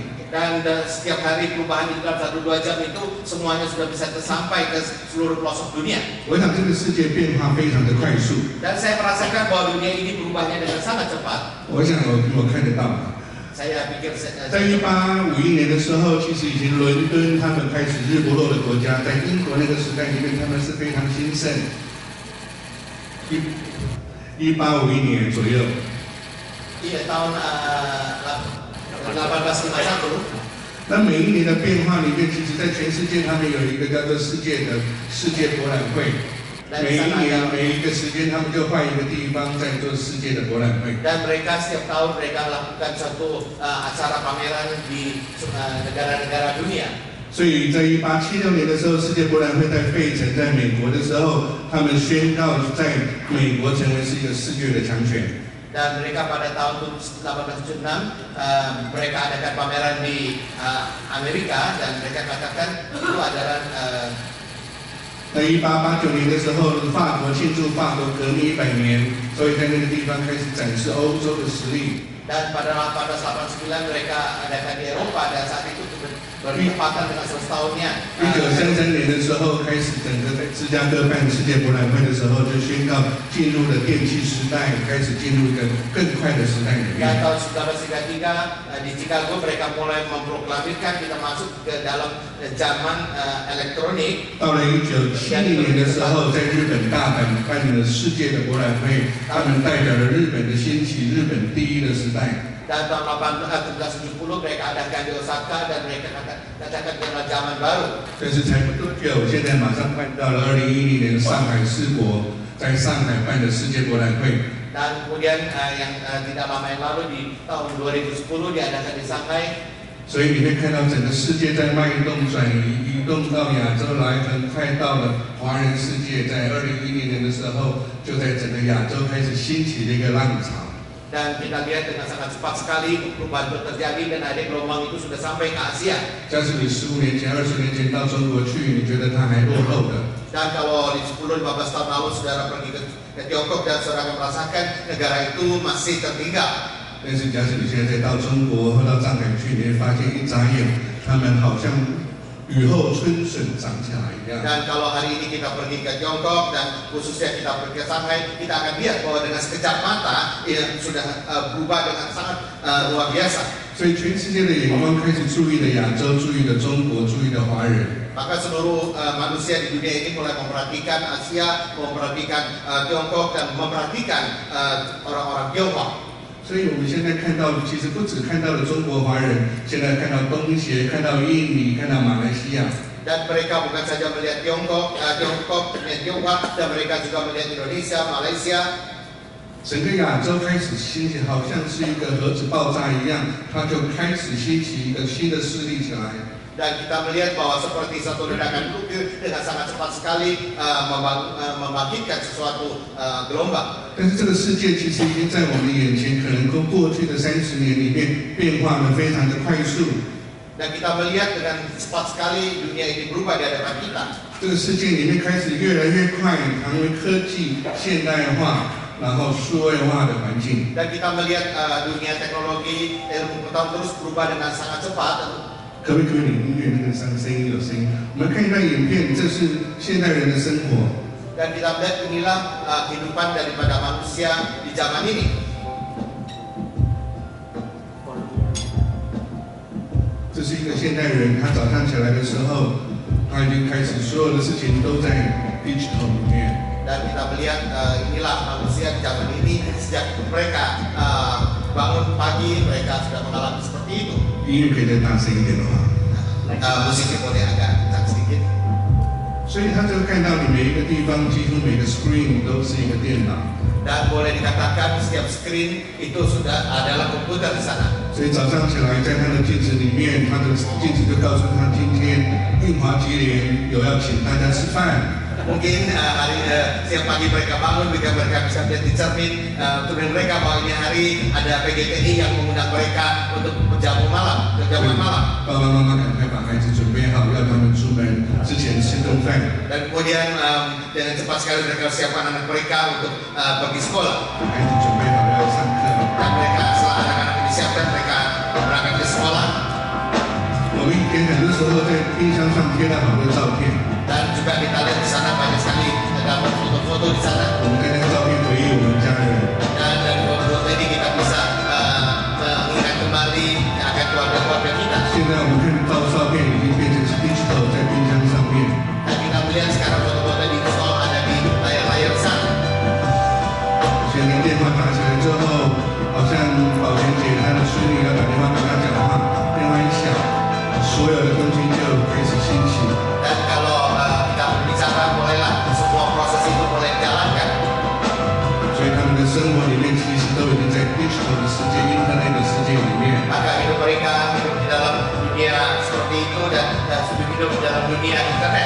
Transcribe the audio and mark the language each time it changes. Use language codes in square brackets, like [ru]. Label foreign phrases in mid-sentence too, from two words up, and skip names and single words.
[id] Dan setiap hari perubahan di dalam 1-2 jam itu semuanya sudah bisa tersampai ke seluruh pelosok dunia. [zh] 我想这个世界变化非常的快速。 [id] Dan saya merasakan bahwa dunia ini berubahnya dengan sangat cepat. [zh] 我想我看得到。 [id] Saya pikir [zh] 在1851年的时候，其实已经伦敦他们开始日不落的国家，在英国那个时代里面，他们是非常兴盛。1851年左右。 [id] Iya tahun 1851. [zh] 那每一年的变化里面，其实在全世界他们有一个叫做世界博览会。每一年每一个时间，他们就换一个地方在做世界的博览会。 [id] Dan mereka setiap tahun mereka lakukan satu acara pameran di negara-negara dunia. [zh] 所以在1876年的时候，世界博览会在费城，在美国的时候，他们宣告在美国成为是一个世界的强权。 [id] Dan mereka pada tahun 1876 mereka adakan pameran di Amerika dan mereka katakan itu adalah [zh] 在1889年的时候，法国庆祝法国革命100年，所以在那个地方开始展示欧洲的实力。 [id] Dan pada 1889 mereka adakan di Eropa dan saat itu bertepatan dengan 100 tahunnya. [zh] 1933 年的时候开始，整个在芝加哥办世界博览会的时候，就宣告进入了电气时代，开始进入一个更快的时代里面。 [id] Dan tahun 1933 di Chicago mereka mulai memproklamirkan kita masuk ke dalam zaman elektronik. [zh] 到了1970年的时候，在日本大阪办了世界的博览会，他们代表了日本的兴起，日本第一的时代。 [id] Dan tahun 1970 mereka adakan di Osaka dan mereka katakan adalah zaman baru. [zh] 但是才不多久，现在马上办到了2010年上海世博在上海办的世界博览会。 [id] Dan kemudian yang tidak lama yang lalu di tahun 2010 diadakan di Shanghai. [zh] 所以你会看到整个世界在脉动转移，移动到亚洲来，很快到了华人世界。在2010年的时候，就在整个亚洲开始兴起的一个浪潮。 [id] Dan kita lihat dengan sangat cepat sekali perubahan itu terjadi dan ada gelombang itu sudah sampai ke Asia. [zh] 假使你15年前、20年前到中国去，你觉得它还落后的。 [id] Dan kalau di 10-15 tahun lalu saudara pergi ke Tiongkok dan saudara merasakan negara itu masih tertinggal. [zh] 但是假使你现在到中国或到上海去，你会发现一眨眼，他们好像雨后春笋长起来一样。 [id] Dan kalau hari ini kita pergi ke Tiongkok dan khususnya kita pergi ke Shanghai, kita akan lihat bahwa dengan sekejap mata sudah berubah dengan sangat luar biasa. [zh] 所以全世界的眼光开始注意了亚洲，注意了中国，注意了华人。 [id] Maka seluruh manusia di dunia ini mulai memperhatikan Asia, memperhatikan Tiongkok dan memperhatikan orang-orang Tiongkok. [zh] 所以我们现在看到，其实不只看到了中国华人，现在看到东协，看到印尼，看到马来西亚。 [id] Dan mereka bukan saja melihat Tiongkok, melihat Tiongkok, dan mereka juga melihat Indonesia, Malaysia. [zh] 整个亚洲开始兴起，好像是一个核子爆炸一样，它就开始兴起一个新的势力起来。 [id] Dan kita melihat bahwa seperti satu ledakan nuklir dengan sangat cepat sekali membangkitkan sesuatu gelombang. [zh] 但是这个世界其实已经在我们的眼前，可能跟过去的30年里面变化的非常的快速。 [id] Dan kita melihat dengan cepat sekali dunia ini berubah di hadapan kita. [zh] 这个世界里面开始越来越快，成为科技现代化，然后数位化的环境。 [id] Dan kita melihat dunia teknologi ilmu pengetahuan terus berubah dengan sangat cepat. [zh] 可不可以音乐那个声音有声音？我们看一段影片，这是现代人的生活。 [id] Dan kita lihat inilah kehidupan daripada manusia di zaman ini. [zh] 这是一个现代人，他早上起来的时候，他已经开始所有的事情都在 digital 里面。 [id] Dan kita melihat inilah manusia di zaman ini sejak mereka bangun pagi mereka sudah mengalami seperti itu. [zh] 音乐可以再大声一点的话。 [id] Musiknya boleh agak kencang sedikit. [zh] 所以他就看到你每一个地方，几乎每个 screen 都是一个电脑。 [id] Dan boleh dikatakan setiap screen itu sudah adalah komputer di sana. [zh] 所以早上起来，在他的镜子里面，他的镜子就告诉他，今天运华集联有要请大家吃饭。 [id] Mungkin siang pagi mereka bangun, mereka bisa lihat di cermin tulis mereka bahwa ini hari ada PGTI yang mengundang mereka untuk berjamuan malam. [zh] 爸爸妈妈赶快把孩子准备好，要他们出门之前吃顿饭。 [id] Dan kemudian dengan cepat sekali mereka siapkan anak mereka untuk pergi sekolah. [zh] 孩子准备好要上课。 [id] Dan mereka setelah anak-anak disiapkan mereka berangkat ke sekolah. [zh] 我们一天很多时候在冰箱上贴了好多照片。 [id] Dan juga kita lihat di sana banyak sekali terdapat foto-foto di sana. [zh] 我们跟那个照片回忆我们家人。 [id] Dan dari foto ini kita bisa mengingat kembali akan keluarga-keluarga kita. [zh] 现在我们看到照片已经变成 digital 在冰箱上面。 [id] Dan kita melihat sekarang foto-foto di install ada di layar-layar sana. [zh] 现在电话打起来之后，好像保全姐她的孙女要打电话跟她讲话，电话一响， 东西就开始兴起。 [id] Dan kalau kita berbicara, mulailah semua proses itu mulai dijalankan. [zh] 所以他们的生活里面其实都已经在 digital 的世界、internet 的世界里面。 [id] Maka hidup mereka hidup di dalam dunia seperti itu dan hidup di dalam dunia internet.